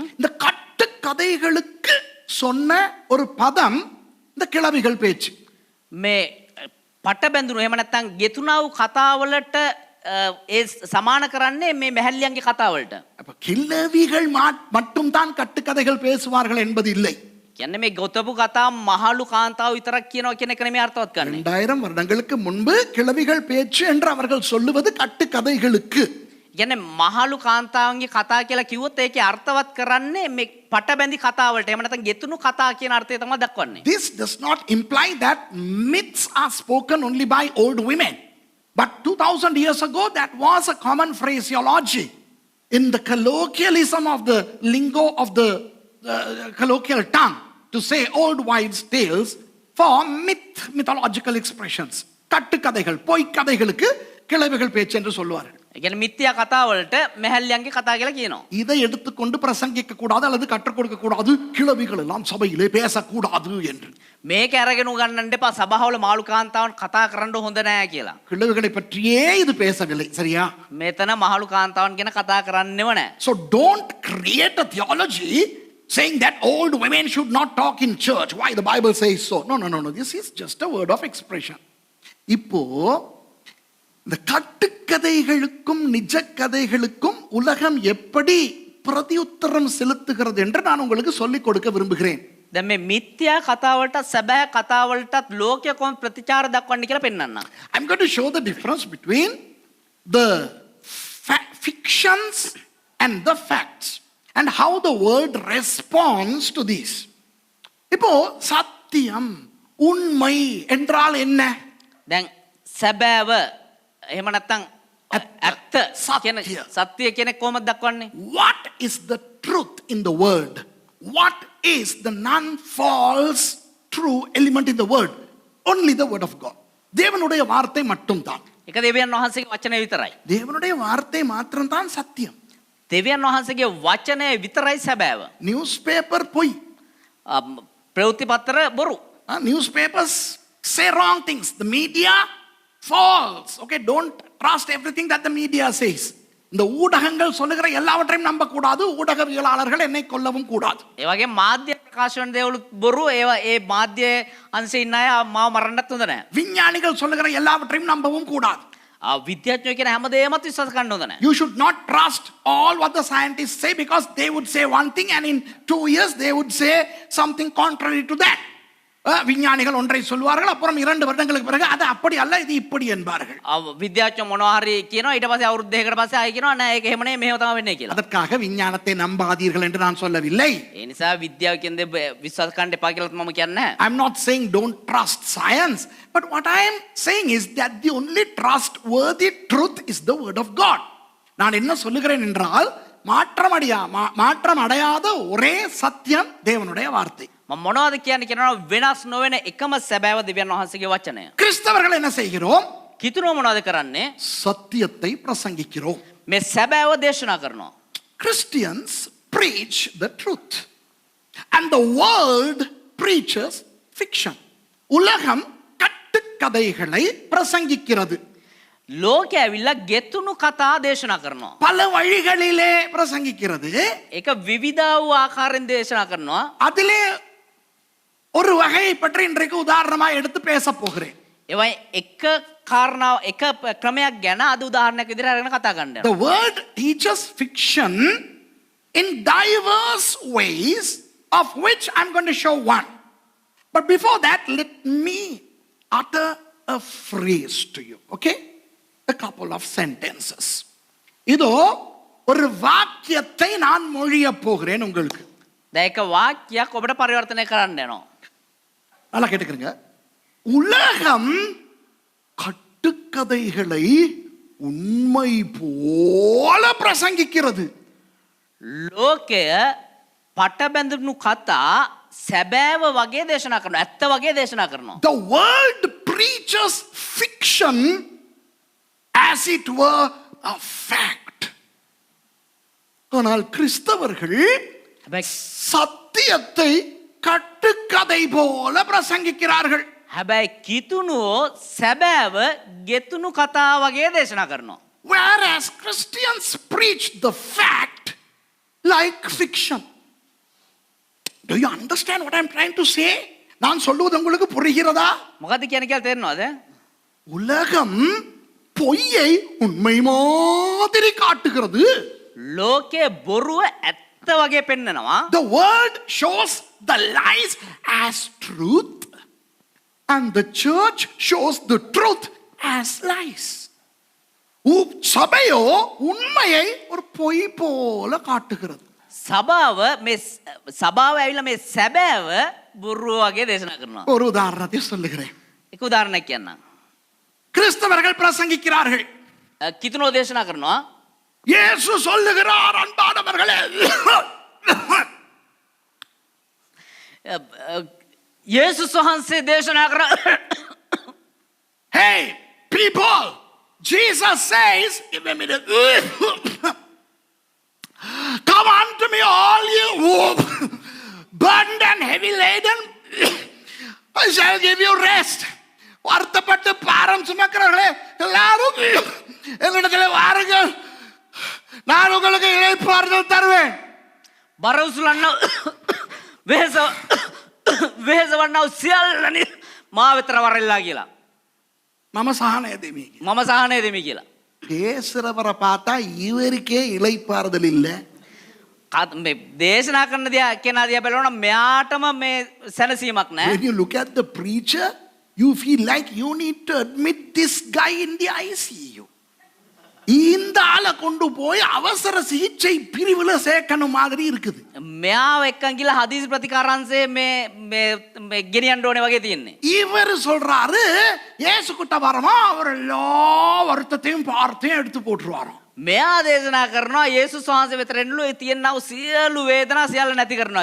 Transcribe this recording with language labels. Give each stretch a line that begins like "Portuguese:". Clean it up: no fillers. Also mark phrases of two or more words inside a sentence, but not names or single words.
Tamil: இந்த கட்டு கதைகளுக்கு சொன்ன ஒரு பதம் இந்த கிழவிகள் பேச்சு.
Sinhala: මේ පට බැඳුණු එහෙම නැත්නම් ගෙතුණා වූ කතාවලට ඒ සමාන කරන්නේ මේ මැහැල්ලියන්ගේ කතාවලට.
Tamil: அப்ப கிழவிகள் மட்டும் தான் கட்டுக்கதைகள் பேசுவார்கள் என்பது இல்லை.
Sinhala: කියන්නේ මේ ගොතපු කතා මහලු කාන්තාව විතරක් කියනවා කියන එක නෙමෙයි අර්ථවත් කරන්නේ.
Tamil: 2000 வருடங்களுக்கு முன்பு கிழவிகள் பேச்சு என்று அவர்கள் சொல்லுவது கட்டுக்கதைகளுக்கு.
Sinhala: කියන්නේ මහලු කාන්තාවන්ගේ කතා කියලා කිව්වොත් ඒකේ අර්ථවත් කරන්නේ මේ පට බැඳි කතාවලට. එහෙම නැත්නම් ගෙතුණු කතා කියන අර්ථය තමයි දක්වන්නේ.
English: This does not imply that myths are spoken only by old women. But 2000 years ago, that was a common phraseology in the colloquialism of the lingo of the colloquial tongue to say old wives' tales for mythological expressions.
Tamil: கட்டுக்கதைகள், பொய்க்கதைகளுக்கு கிழவிகள் பேச்சு என்று சொல்லுவார்கள்.
Sinhala: ඒ කියන්නේ මිත්‍යා කතාවලට මැහැල්ලියන්ගේ කතා කියලා කියනවා.
Tamil: இதை எடுத்துக்கொண்டு பிரசங்கிக்க கூடாது அல்லது கற்றுக் கொடுக்க கூடாது, கிழவிகள் எல்லாம் சபையிலே பேசக்கூடாது என்று.
Sinhala: මේක අරගෙන උගන්නන්න එපා සභාවල මාළු කාන්තාවන් කතා කරන්න හොඳ නෑ කියලා.
Tamil: கிழவிகளை பற்றியே இது பேசவில்லை, சரியா?
Sinhala: මෙතන මහලු කාන්තාවන් ගැන කතා කරන්නේව නෑ.
English: So don't create a theology saying that old women should not talk in church. Why the Bible says so? No. This is just a word of expression.
Tamil: இப்போ இந்த கட்டுக்கதைகளுக்கும் நிஜ கதைகளுக்கும் உலகம் எப்படி பிரதியுத்தரம் செலுத்துகிறது என்று நான் உங்களுக்கு சொல்லிக் கொடுக்க விரும்புகிறேன்.
Sinhala: දැන් මේ මිත්‍යා කතාවලට සැබෑ කතාවලටත් ලෝකය කොහොම ප්‍රතිචාර දක්වන්නේ කියලා පෙන්වන්න.
English: I'm going to show the difference between the fictions and the facts and how the world responds to these.
Tamil: இப்போ சத்தியம் உண்மை என்றால் என்ன?
Sinhala: දැන් සැබෑව එහෙම නැත්නම් ඇත්ත කියන සත්‍ය කියන කොහොමද දක්වන්නේ?
English: What is the truth in the word? What is the non-false true element in the word? Only the word of God.
Tamil: தேவனுடைய வார்த்தை மட்டும்தான்.
Sinhala: ඒක දෙවියන් වහන්සේගේ වචනේ විතරයි.
Tamil: தேவனுடைய வார்த்தை மாத்திரம்தான் சத்தியம்.
Sinhala: දෙවියන් වහන්සේගේ වචනේ විතරයි සැබෑව.
English: news paper பொய்.
Sinhala: ප්‍රවෘත්ති පත්‍ර බොරු.
English: Newspapers say wrong things. The media false. Okay, don't trust everything that the media says.
Tamil: இந்த ஊடகங்கள் சொல்லுகிற எல்லாவற்றையும் நம்ப கூடாது. ஊடகவியலாளர்கள் என்னை கொல்லவும் கூடாது.
Sinhala: ඒ වගේ මාධ්‍ය ප්‍රකාශ වන දේවලුත් බොරු. ඒවා ඒ මාධ්‍ය අංශේ ඉන්න අය මාව මරන්නත් හොඳ නැහැ.
Tamil: விஞ்ஞானிகள் சொல்லுகிற எல்லாவற்றையும் நம்பவும் கூடாது.
Sinhala: විද්‍යාඥයෝ කියන හැම දෙයක්ම විශ්වාස කරන්න හොඳ නැහැ.
English: You should not trust all what the scientists say because they would say one thing and in 2 years they would say something contrary to that.
Tamil: விஞ்ஞானிகள் ஒன்றை சொல்வார்கள் அப்புறம் 2 வருடங்களுக்கு பிறகு அது அப்படி அல்ல இது இப்படி என்பார்கள்.
Sinhala: විද්‍යාඥයෝ මොනවා හරි කියනවා ඊට පස්සේ අවුරුදු දෙකකට පස්සේ ආයෙ කියනවා නෑ ඒක එහෙම නෙමෙයි මෙහෙම තමයි වෙන්නේ කියලා.
Tamil: அதற்காக விஞ்ஞானத்தை நம்பாதீர்கள் என்று நான் சொல்லவில்லை.
Sinhala: ඒ නිසා විද්‍යාව කියන දේ විශ්වාස කරන්න එපා කියලා මම කියන්නේ නැහැ.
English: I'm not saying don't trust science, but what I am saying is that the only trustworthy truth is the word of God.
Tamil: நான் என்ன சொல்லுகிறேன் என்றால் மாற்றம் அடையாத ஒரே சத்தியம் தேவனுடைய வார்த்தை.
Sinhala: මම මොනවද කියන්නේ කියනවා වෙනස් නොවන එකම සැබෑව දෙවියන් වහන්සේගේ වචනය.
Tamil: கிறிஸ்தவர்கள் என்ன செய்கிறோம்?
Sinhala: කිතුනෝ මොනවද කරන්නේ?
Tamil: சத்தியத்தை பிரசங்கிக்கிறோம்.
Sinhala: මේ සැබෑව දේශනා කරනවා.
English: Christians preach the truth and the world preaches fiction.
Tamil: உலகம் கட்டுக்கதைகளை பிரசங்கிக்கிறது.
Sinhala: ලෝකය ඇවිල්ලා ගෙතුණු කතා දේශනා කරනවා.
Tamil: பல வழிகளிலே பிரசங்கிக்கிறது.
Sinhala: ඒක විවිධ වූ ආකාරයෙන් දේශනා කරනවා.
Tamil: அதிலே ஒரு வகையை பற்றி இன்றைக்கு உதாரணமா எடுத்து பேச போகிறேன்.
Sinhala: ඒවයි එක කාරණාව එක ක්‍රමයක් ගැන අද උදාහරණයක් විදිහට අරගෙන කතා කරන්න.
English: The word teaches fiction in diverse ways, of which I'm going to show one. But before that, let me utter a phrase to you, okay? A couple of sentences.
Tamil: இதோ ஒரு வாக்கியத்தை நான் மொழிய போகிறேன் உங்களுக்கு.
Sinhala: දැන් එක වාක්‍යයක් ඔබට පරිවර්තනය කරන්න යනවා.
Tamil: நல்லா கேட்டுக்கிறீங்க. உலகம் கட்டுக்கதைகளை உண்மை போல பிரசங்கிக்கிறது.
Sinhala: ලෝකය පටබැඳුණු කතා සැබෑව වගේ දේශනා කරනවා. ඇත්ත වගේ දේශනා කරනවා.
English: The world preaches fiction as it were a fact.
Tamil: ஆனால் கிறிஸ்தவர்கள் சத்தியத்தை கட்டுக்கதை போல பிரசங்கிக்கிறார்கள்.
Sinhala: හැබැයි කිතුණෝ සැබෑව ගෙතුණු කතා වගේ දේශනා කරනවා.
English: Whereas Christians preach the fact like fiction. Do you understand what I'm trying to say?
Tamil: நான் சொல்லுவது உங்களுக்கு புரிகிறதா?
Sinhala: මොකද්ද කියන්නේ කියලා තේරෙනවද?
Tamil: உலகம் பொய்யை உண்மை மாதிரி காட்டுகிறது.
Sinhala: ලෝකයේ බොරුව ඇත්ත වගේ පෙන්නනවා.
English: The world shows the lies as truth and the church shows the truth as lies.
Tamil: சபையோ உண்மையை ஒரு பொய் போல காட்டுகிறது.
Sinhala: සභාව ඇවිල්ලා මේ සැබෑව බොරුව වගේ දේශනා කරනවා.
Tamil: ஒரு உதாரணத்தை சொல்லுகிறேன்.
Sinhala: එක උදාහරණයක් කියන්නම්.
Tamil: கிறிஸ்தவர்கள் பிரசங்கிக்கிறார்கள்.
Sinhala: කිතුණෝ දේශනා කරනවා.
Tamil: இயேசு சொல்லுகிறார் அன்பானவர்களே.
Sinhala: යේසුස් වහන්සේ දේශනා කර
English: Hey people, Jesus says, come unto me all you who burdened and heavy laden, I shall give you rest.
Tamil: வருத்தப்பட்டு பாரம் சுமக்கிறவர்களே எல்லாரும் என்னிடத்தில் வாருங்கள், நான் உங்களுக்கு இளைப்பாறுதல் தருவேன்.
Sinhala: බරවුසුලන්න වෙහෙස වන්නව සියල්ලනි මා වෙතර වරෙල්ලා කියලා. මම සහනය දෙමි. මම සහනය දෙමි කියලා.
Tamil: பேசுறவரை பார்த்தா இவருக்கே இளைப்பாறுதல் இல்லை.
Sinhala: මේ දේශනා කරන දිහා කෙනා දිහා බලනවා මෙයාටම මේ සැනසීමක් නැහැ.
English: When you look at the preacher, you feel like you need to admit this guy in the ICU.
Tamil: இந்த ஆளை கொண்டு போய் அவசர சிகிச்சை பிரிவுல சேர்க்கணும் மாதிரி இருக்குது.
Sinhala: මෙයාව එක්කන් ගිහලා හදිසි ප්‍රතිකාරාංශයේ මේ ගෙනියන්න ඕනේ වගේ තියෙන්නේ.
Tamil: இவர் சொல்றாரு இயேசு கிட்ட வரமா அவர் எல்லா வருத்தத்தையும் பார்த்தையும் எடுத்து போட்டுருவாராம்.
Sinhala: මෙයා දේශනා කරනවා යේසුස් වහන්සේ වෙත රැඳිලු ඒ තියෙනා වූ සියලු වේදනා සියල්ල නැති කරනවා